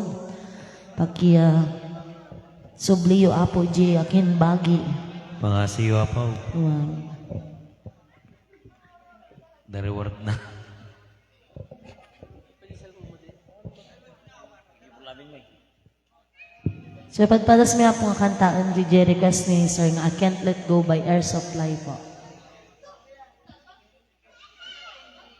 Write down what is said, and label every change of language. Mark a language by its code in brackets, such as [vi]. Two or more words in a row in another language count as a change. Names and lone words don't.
[ilo] Pakia subliyo apo di akin bagi. Pangasiyo apo. Wow. [en] The reward na. [ilo] So ipagpadas mi apo nga kantaan di request ni Sir nga I Can't Let Go by Air Supply po.